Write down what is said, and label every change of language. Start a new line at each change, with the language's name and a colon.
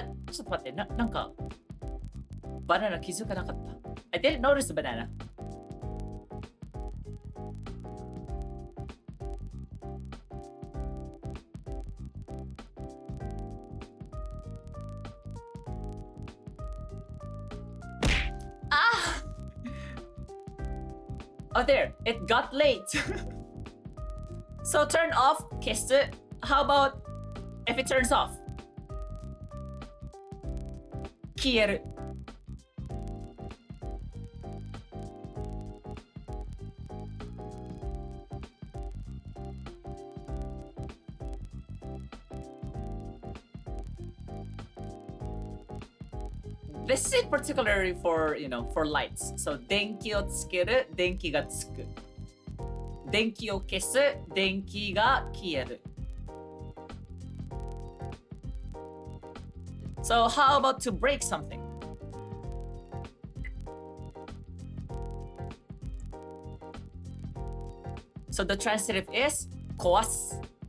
Japanese: ちょっと待って、なんか、バナナ気づかなかった。
English: I didn't notice the banana. Ah! Oh, there. It got late. So turn off, kiss it. How about if it turns off?
Japanese: Kieru.
English: This is particularly for, for lights.
Japanese: So, 電気をつける、電気がつく。電気を消す、電気が消える。
English: So, how about to break something? So, the transitive is 壊す。